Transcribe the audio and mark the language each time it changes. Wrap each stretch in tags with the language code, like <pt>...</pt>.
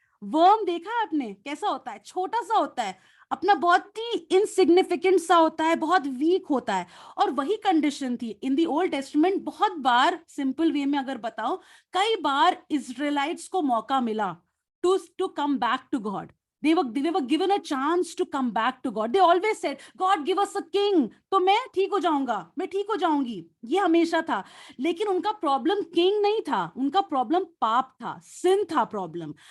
<hi>Worm देखा है आपने कैसा होता है? छोटा सा होता है, अपना बहुत ही इनसिग्निफिकेंट सा होता है, बहुत वीक होता है। और वही कंडीशन थी</hi> <en>In the Old Testament.</en> <hi>बहुत बार, सिंपल वे में अगर बताओ, कई बार इजराइलाइट्स को मौका मिला</hi> <en>to come back to God. They were given a chance to come back to God. They always said, God give us a king.</en> <hi>तो मैं ठीक हो जाऊंगा, मैं ठीक हो जाऊंगी, ये हमेशा था। लेकिन उनका प्रॉब्लम किंग नहीं था, उनका प्रॉब्लम पाप था, सिन था प्रॉब्लम।</hi>